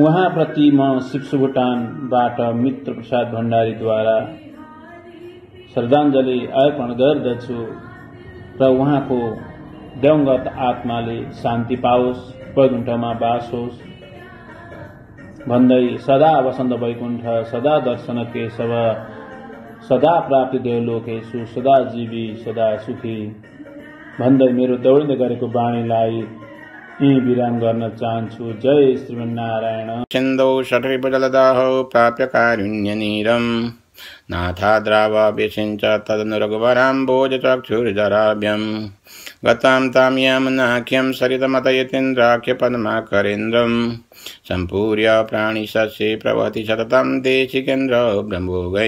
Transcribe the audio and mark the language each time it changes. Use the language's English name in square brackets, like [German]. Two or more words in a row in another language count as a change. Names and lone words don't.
[Nepali] उहाँप्रति म शिवसुभुटानबाट मित्र प्रसाद भण्डारीद्वारा श्रद्धाञ्जली अर्पण गर्दछु र उहाँको दिवंगत आत्माले शान्ति पाओस्, वैकुण्ठमा बास होस् भन्दै [Sanskrit] सदा वसन्त वैकुण्ठ, सदा दर्शन केशव, सदा प्राप्ति देवलोकेशु, सदा जीवी सदा सुखी [Nepali] भन्दै मेरो दौडिँदै गरेको बाणीलाई यही विराम गर्न चाहन्छु। जय श्रीमन्नारायण। [Sanskrit] सिन्धौ षट्रिपुजलदाहौ प्राप्य कारुण्यनीरम् नाथाद्रावभिषिञ्च तदनुरघुवराम्भोजचक्षुर्जराभ्यम् गतां तां यमुनाख्यं सरितमतयतीन्द्राख्यपद्माकरेन्द्रम् सम्पूर्य प्राणिसस्ये प्रवहति सततं देशिकेन्द्र ब्रह्मोगै।